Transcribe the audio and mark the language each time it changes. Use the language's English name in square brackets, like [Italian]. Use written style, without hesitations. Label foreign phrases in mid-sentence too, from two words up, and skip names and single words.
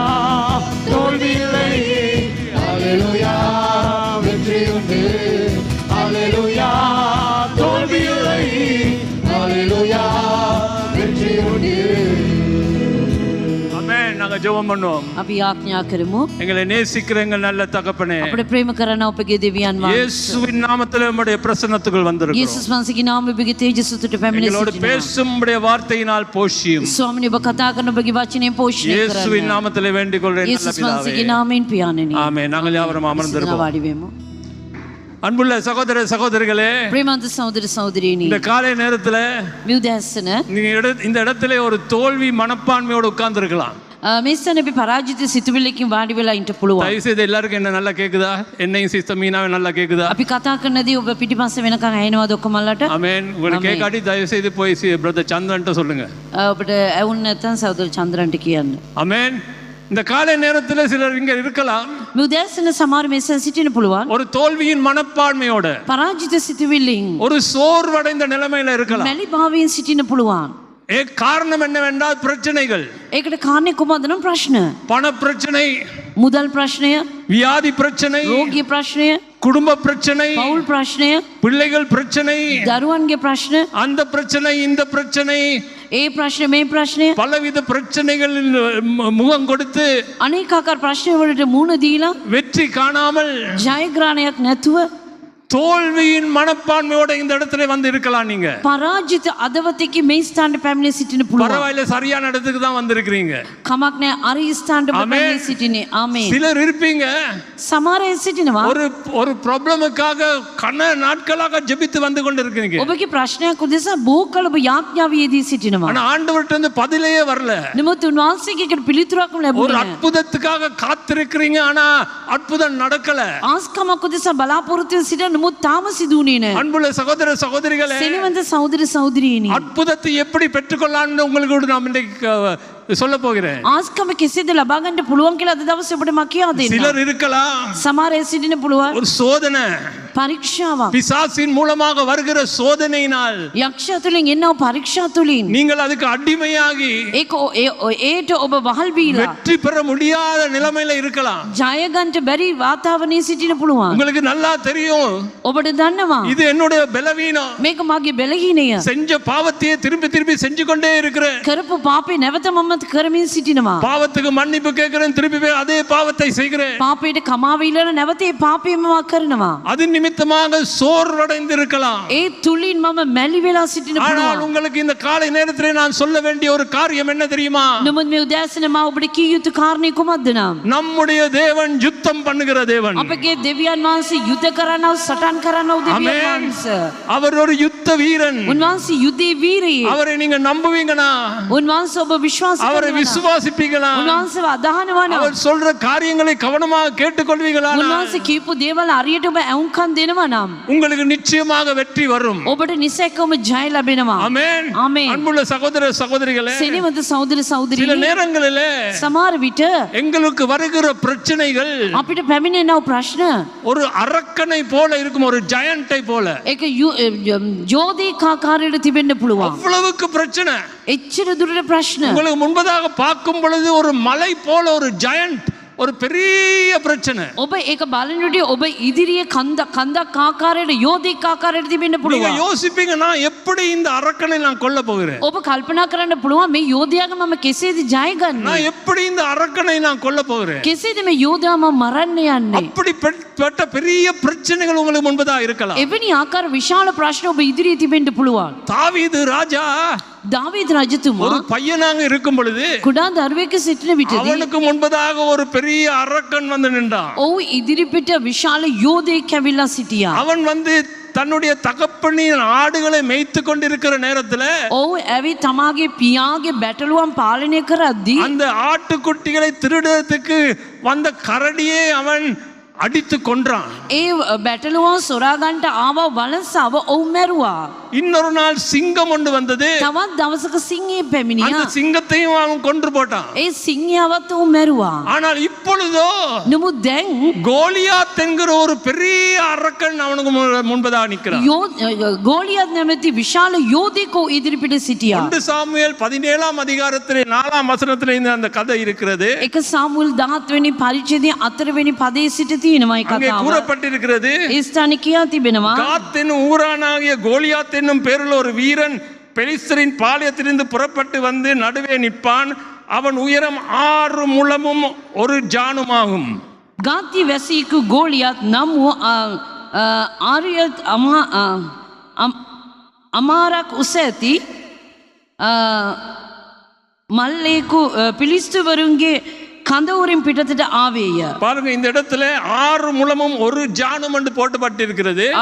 [Tamil] தோல்வி இல்லை, அல்லேலூயா. வெற்றி உண்டு, அல்லேலூயா. தோல்வி இல்லை, அல்லேலூயா. வெற்றி உண்டு. ஆமென். நாங்க ஜெபம் பண்ணுவோம். [Sinhala] අපි ආඥා කරමු. [Tamil] எங்களை நேசிக்கிற எங்கள் நல்ல தகப்பனே, [Sinhala] අපිට ප්‍රේම කරන ඔබගේ දෙවියන් වහන්සේ. [Tamil] இயேசுவின் நாமத்திலே உம்முடைய பிரசன்னத்துக்குள் வந்திருக்கிறோம். [Sinhala] යේසුස් වහන්සේගේ නාමයෙන් ඔබගේ තේජසුතට පැමිණ [Tamil] எங்களோடு [Sinhala] සිටිනවා. [Tamil] பேசும் உம்முடைய வார்த்தையினால் போஷியும். [Sinhala] ස්වාමිනේ ඔබ කතා කරන ඔබගේ වචනයෙන් පෝෂණය [Tamil] இயேசுவின் [Sinhala] කරන්න. [Tamil] நாமத்திலே வேண்டிக் கொள்கிறேன் நல்ல [Sinhala] යේසුස් [Tamil] பிதாவே. [Sinhala] වහන්සේගේ නාමයෙන් පියාණෙනි. [Tamil] ஆமென். நாங்கள் யாவரும் அமர்ந்திருப்போம். [Sinhala] වාඩි වෙමු. [Tamil] அன்புள்ள சகோதர சகோதரிகளே, [Sinhala] ප්‍රේමන්ත සහෝදර සහෝදරියනි. [Tamil] இந்த காலை நேரத்துல [Sinhala] මේ උදෑසන [Tamil] நீங்க இந்த இடத்துல ஒரு தோல்வி மனப்பான்மையோடு உட்கார்ந்து இருக்கலாம். [Sinhala] මේ ස්ථානේ අපි පරාජිත සිතුවිල්ලකින් වාඩි වෙලා ඉන්න පුළුවන්. [Tamil] தயவு செய்து எல்லாருக்கும் என்ன நல்லா கேக்குதா? என்னையும் சிஸ்டர் மீனாவை நல்லா கேக்குதா? [Sinhala] අපි කතා කරනදී ඔබ පිටිපස්සේ වෙනකන් ඇහෙනවද ඔක්කොමලට? [Tamil] ஆமென். உங்களுக்கு கேட்காட்டி தயவு செய்து போய் பிரதர் சந்திரன்ட்ட சொல்லுங்க. [Sinhala] ඔබට ඇහුන්නේ නැත්නම් සහෝදර චන්ද්‍රන්ට කියන්න. [Tamil] ஆமென். இந்த காலை நேரத்துல சிலர் இங்க இருக்கலாம் [Sinhala] මේ උදෑසන සමහර මෙසේ සිටින්න පුළුවන්. [Tamil] ஒரு தோல்வியின் மனப்பான்மையோட, [Sinhala] පරාජිත සිතුවිල්ලෙන් [Tamil] ஒரு சோர்வடைந்த நிலைமையில இருக்கலாம். [Sinhala] මැලි භාවයෙන් සිටින්න පුළුවන්. [Tamil] காரணம் என்னவென்றால் பிரச்சனைகள், [Sinhala] ඒකට කාරණේ කොහොමද නම් ප්‍රශ්න. [Tamil] பண பிரச்சனை, [Sinhala] මුදල් ප්‍රශ්නය, [Tamil] வியாதி பிரச்சனை, [Sinhala] රෝගී ප්‍රශ්නය, [Tamil] குடும்ப பிரச்சனை, [Sinhala] පෞල් ප්‍රශ්නය, [Tamil] பிள்ளைகள் பிரச்சனை, [Sinhala] දරුවන්ගේ ප්‍රශ්න, [Tamil] அந்த பிரச்சனை, இந்த பிரச்சனை, [Sinhala] ඒ ප්‍රශ්න මේ ප්‍රශ්නය, [Tamil] பலவித பிரச்சனைகளில் முகம் கொடுத்து [Sinhala] අනේක ආකාර ප්‍රශ්න වලට මුහුණ දීලා [Tamil] வெற்றி காணாமல் [Sinhala] ජයග්‍රහණයක් නැතුව [Tamil] தோல்வியின் மனப்பான்மையோட இந்த இடத்துல வந்து இருக்கலாம். நீங்க [Sinhala] පරාජිත අදවතෙකි මේ ස්ථානට පැමිණ සිටින්න පුළුවන්. [Tamil] பரவாயில்ல, சரியான இடத்துக்கு தான் வந்திருக்கிறீங்க. [Sinhala] කමක් නැහැ, අර ස්ථානට ඔබ පැමිණ සිටින්නේ. ආමේන්. [Tamil] சிலர் இருப்பீங்க [Sinhala] සමහර අය සිටිනවා. [Tamil] ஒரு ப்ராப்ளமுக்காக கன நாட்களாக ஜெபித்து வந்து கொண்டு இருக்கீங்க. [Sinhala] ඔබගේ ප්‍රශ්නයක් උදෙසා බොහෝ කල ඔබ යාඥාව යෙදී සිටිනවා. [Tamil] ஆனா ஆண்டவர்ட்ட இருந்து பதிலே வரல. [Sinhala] නමුත් උන්වහන්සේගේ පිළිතුරක් [Tamil] ஒரு [Sinhala] ලැබුණේ නැහැ. [Tamil] அற்புதத்துக்காக காத்திருக்கிறீங்க, ஆனா அற்புதம் நடக்கல. [Sinhala] ආස්කමක් උදෙසා බලාපොරොත්තු වෙන සිටින නමුත් තාම සිදුුනේ නැහැ. [Tamil] அன்புள்ள சகோதர சகோதரிகளே, [Sinhala] සෙනවන්ත සහෝදර සහෝදරියනි. [Tamil] அற்புதத்தை எப்படி பெற்றுக்கொள்ளலாம்னு உங்களுக்கு நான் இன்றைக்கு சொல்ல போகிறேன். [Sinhala] ආස්කම කෙසේද ලබා ගන්න පුළුවන් කියලා අද දවසේ ඔබට මම කියා දෙන්නම්. [Tamil] சிலர் இருக்கலாம் [Sinhala] සමහර අය සිටින්න පුළුවන්. [Tamil] ஒரு சோதனை, [Sinhala] පරීක්ෂාවක්. [Tamil] பிசாசின் மூலமாக வருகிற சோதனையினால் [Sinhala] යක්ෂයා තුලින් එන්නව පරීක්ෂා තුලින්. [Tamil] நீங்கள் அதுக்கு அடிமையாகி [Sinhala] ඒක ඒට ඔබ වහල් බීලා [Tamil] வெற்றி பெற முடியாத நிலைமையில இருக்கலாம். [Sinhala] ජය ගන්න බැරි වාතාවරණයේ සිටින්න පුළුවන්. [Tamil] உங்களுக்கு நல்லா தெரியும், [Sinhala] ඔබට දන්නවා [Tamil] இது என்னுடைய பலவீனம். [Sinhala] මේක මගේ බැලහීනය. [Tamil] செஞ்ச பாவத்தையே திருப்பி திருப்பி செஞ்சு கொண்டே இருக்கிறேன். [Sinhala] කරපු පාපේ නැවත මම කරමින් සිටිනවා. [Tamil] பாவத்துக்கு மன்னிப்பு கேட்கிறேன், திருப்பி போய் அதே பாவத்தை செய்கிறேன். [Sinhala] පාපයට කමාව ඉල්ලන නැවත ඒ පාපයම මම කරනවා. [Tamil] அது நிமித்தமாக சோர்வடைந்து இருக்கலாம். [Sinhala] ඒ තුලින් මම මැලි වෙලා සිටින්න [Tamil] ஆனால் [Sinhala] පුළුවන්. [Tamil] உங்களுக்கு இந்த காலை நேரத்திலே நான் சொல்ல வேண்டிய ஒரு காரியம் என்ன தெரியுமா? [Sinhala] නමුත් මේ උදෑසන මම ඔබට කිය යුතු කාරණේ කුමක්ද නම්? [Tamil] நம்முடைய தேவன் யுத்தம் பண்ணுகிற தேவன். [Sinhala] අපගේ දෙවියන් වහන්සේ යුද කරනව සටන් කරනව දෙවියන් [Tamil] ஆமென். [Sinhala] වහන්සේ. [Tamil] அவர் ஒரு யுத்த வீரன். [Sinhala] උන්වහන්සේ යුදේ වීරයෙක්. [Tamil] அவரை நீங்க நம்புவீங்கனா, [Sinhala] උන්වහන්සේ ඔබ විශ්වාස [Tamil] அவரை [Sinhala] කරනවා. [Tamil] விசுவாசிப்பீங்களா, [Sinhala] උන්වහන්සේව අදහනවා නම් [Tamil] அவர் சொல்ற காரியங்களை கவனமாக கேட்டுக்கொள்வீங்களா, [Sinhala] උන්වහන්සේ කියපු දේවල් හරියට ඔබ ඇහුම්කන් දෙනවා නම් [Tamil] உங்களுக்கு நிச்சயமாக வெற்றி வரும். [Sinhala] ඔබට නිසැකවම ජය ලැබෙනවා. [Tamil] ஆமென். ஆமென். அன்புள்ள சகோதர சகோதரிகளே, [Sinhala] සෙනෙවන්ත සහෝදර [Tamil] சில [Sinhala] සහෝදරියනි, [Tamil] நேரங்களிலே [Sinhala] සමහර විට [Tamil] எங்களுக்கு வருகிற பிரச்சனைகள் [Sinhala] අපිට පැමිණෙනව ප්‍රශ්න [Tamil] ஒரு அரக்கனை போல இருக்கும், ஒரு ஜெயண்டை போல. [Sinhala] ඒක යෝධේකාකාරයට තිබෙන්න පුළුවන්. [Tamil] அவ்வளவுக்கு பிரச்சனை. [Sinhala] එච්චර දුරට ප්‍රශ්න. [Tamil] உங்களுக்கு முன்பதாக பார்க்கும் பொழுது ஒரு மலை போல ஒரு ஜெயண்ட், ஒரு பெரிய பிரச்சனை. [Sinhala] ඔබ ඒක බලනකොට ඔබ ඉදිරියේ කන්දක් ආකාරයට යෝධෙක් ආකාරයට තිබෙන්න [Tamil] நீங்க [Sinhala] පුළුවන්. [Tamil] யோசிப்பீங்க, நான் எப்படி இந்த அரக்கனை நான் கொல்ல போகிறேன், [Sinhala] ඔබ කල්පනා කරන්න පුළුවන් මේ යෝධයාගේ මම කෙසේද ජය ගන්නේ? [Tamil] நான் எப்படி இந்த அரக்கனை நான் கொல்ல போகிறேன். [Sinhala] කෙසේද මේ යෝධයා මම මරන්න යන්නේ? [Tamil] அப்படிப்பட்ட பெரிய பிரச்சனைகள் உங்களுக்கு முன்பதாக இருக்கலாம். [Sinhala] එවැනි ආකාර විශාල ප්‍රශ්න ඔබ ඉදිරියේ තිබෙන්න පුළුවන්. [Tamil] தாவீது ராஜா [Sinhala] දාවීද් රජතුමා [Tamil] ஒரு பையனாக இருக்கும் பொழுது [Sinhala] කුඩා දරුවෙක් සිටින විටදී [Tamil] அவனுக்கு முன்பதாக ஒரு பெரிய அரக்கன் வந்து நின்றான். [Sinhala] ඔහු ඉදිරිපිට විශාල යෝධයෙක් ඇවිල්ලා සිටියා. [Tamil] அவன் வந்து தன்னுடைய தகப்பனின் ஆடுகளை மேய்த்து கொண்டிருக்கிற நேரத்துல [Sinhala] ඔහු ඇවිත් තමාගේ පියාගේ බැටළුවන් පාලනය කරද්දී [Tamil] அந்த ஆட்டுக்குட்டிகளை திருடுறதுக்கு வந்த கரடியே அவன் அடித்து கொன்றான். [Sinhala] ඒ බැටළුවන් සොරා ගන්නට ආව වලසාව ඔහු මැරුවා. [Tamil] இன்னொரு நாள் சிங்கம் ஒன்று வந்தது, [Sinhala] තවත් දවසක සිංහය [Tamil] அந்த [Sinhala] පැමිණියා. [Tamil] சிங்கத்தையும் அவன் கொன்று போட்டான். [Sinhala] ඒ සිංහයවත් ඔහු මැරුවා. [Tamil] ஆனால் இப்பொழுதோ [Sinhala] නමුත් දැන් [Tamil] கோலியாத் என்கிற ஒரு பெரிய அரக்கன் அவனுக்கு முன்பதாக நிற்கிறான். [Sinhala] ගෝලියත් නැමැති විශාල යෝධයෙකු ඉදිරිපිට සිටියා. [Tamil] 1 சாமுவேல் 17ஆம் அதிகாரத்திலே 4ஆம் வசனத்திலே இந்த அந்த கதை இருக்கிறது. [Sinhala] එක සාමුල් 17 වෙනි පරිච්ඡේදයේ 4 වෙනි පදයේ සිට තියෙනවා මේ [Tamil] அங்கே [Sinhala] කතාව. [Tamil] கூறப்பட்டிருக்கிறது, [Sinhala] ඒ ස්ථානේ කියා තිබෙනවා. [Tamil] காத் என்னும் ஊரானாகிய கோலியாத் என்னும் பேருள்ள ஒரு வீரன் பெலிஸ்தரின் பாளையத்திலிருந்து புறப்பட்டு வந்து நடுவே நிற்பான். அவன் உயரம் 6 முழமும் 1 ஜானுமாகும். [Sinhala] ගාති වැසියෙකු ගෝලියත් නම් වූ ආරියත් අමාරක් උස ඇති මල්ලේකු පිලිස්තුවරුන්ගේ கந்தவூரின் පිටතට ආවේය. [Tamil] பாருங்க, இந்த இடத்துல 6 முழமும் 1 ஜானும் என்று போட்டுப்பட்டிருக்கிறது.